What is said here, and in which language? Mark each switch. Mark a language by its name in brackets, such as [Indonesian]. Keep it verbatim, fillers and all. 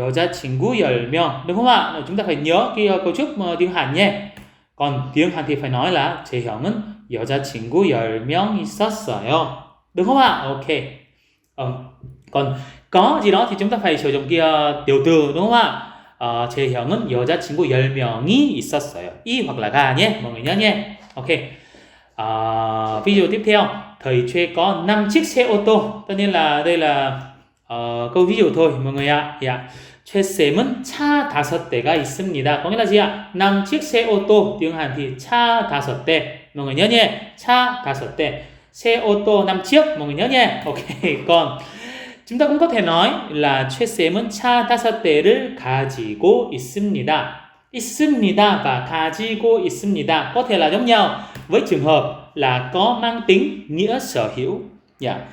[Korean] 여자친구 열 명, [Vietnamese] đúng không ạ? Chúng ta phải nhớ cái ờ, cấu trúc ờ, tiếng Hàn nhé. Còn tiếng Hàn thì phải nói là [Korean] 제 형은 여자친구 열 명 있었어요, [Vietnamese] đúng không ạ? Ok. Ờ, còn có gì đó thì chúng ta phải sử dụng kia tiểu từ, đúng không ạ? [Korean] Ờ, 제 형은 여자친구 열 명이 있었어요. [Vietnamese] 이 hoặc là ga nhé, mọi người nhớ nhé. Ok. Ờ, ví dụ tiếp theo, thầy Choi có năm chiếc xe ô tô. Tất nhiên là đây là ờ, câu ví dụ thôi mọi người ạ. Dạ. [Korean] 최쌤은 차 다섯 대가 있습니다. [Vietnamese] Có nghĩa là gì ạ? năm chiếc xe ô tô, tiếng Hàn thì [Korean] 차 다섯 대. [Vietnamese] Mọi người nhớ nhé. [Korean] 차 다섯 대. [Vietnamese] Xe ô tô năm chiếc, mọi người nhớ nhé. Ok. Còn chúng ta cũng có thể nói là [Korean] 최쌤은 차 다섯 대를 가지고 있습니다. [Vietnamese] 있습니다 và 가지고 있습니다 có thể là giống nhau với trường hợp là có mang tính nghĩa sở hữu. Dạ.